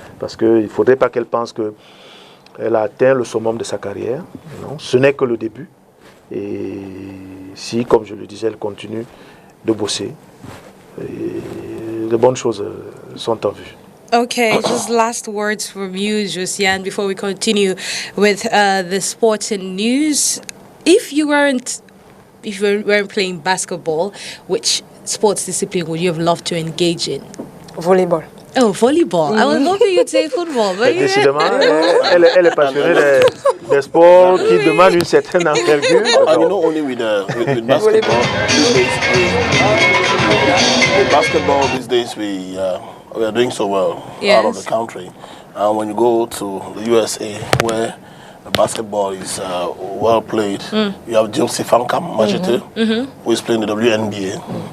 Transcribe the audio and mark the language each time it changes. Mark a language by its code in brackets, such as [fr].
[fr] Parce qu'il ne faudrait pas qu'elle pense qu'elle a atteint le summum de sa carrière. Non, ce n'est que le début. Et si, comme je le disais, elle continue de bosser, et de bonnes choses sont en vue. [en] Okay, just last words from you, Josiane, before we continue with the sports and news. If you weren't playing basketball, which sports discipline would you have loved to engage in? Volleyball. Oh, volleyball. I was hoping you'd say football. But [fr] Décidément, elle est passionnée des sports qui demandent une certaine envergure. [en] And you know, only with basketball, with basketball these days, we are doing so well out of the country. And when you go to the USA, where basketball is well played, you have Josie Fankam Majete, who is playing the WNBA.